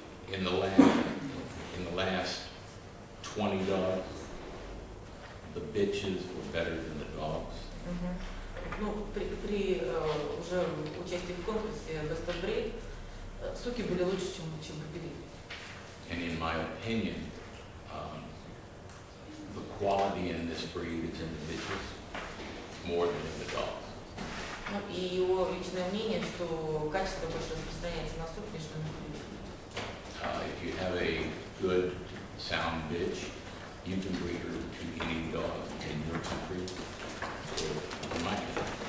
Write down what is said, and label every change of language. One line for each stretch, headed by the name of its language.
English: In the last 20 dogs, the bitches were better than the dogs.
Russian: Ну, при уже участии в конкурсе Best of Breed, суки были лучше, чем кобели.
English: And in my opinion, the quality in this breed is in the bitches more than in the dogs.
Russian: Ну, и его личное мнение, что качество больше распространяется на сук, нежели на кобелей.
English: If you have a good, sound bitch, you can breed her to any dog in your country, or in my country.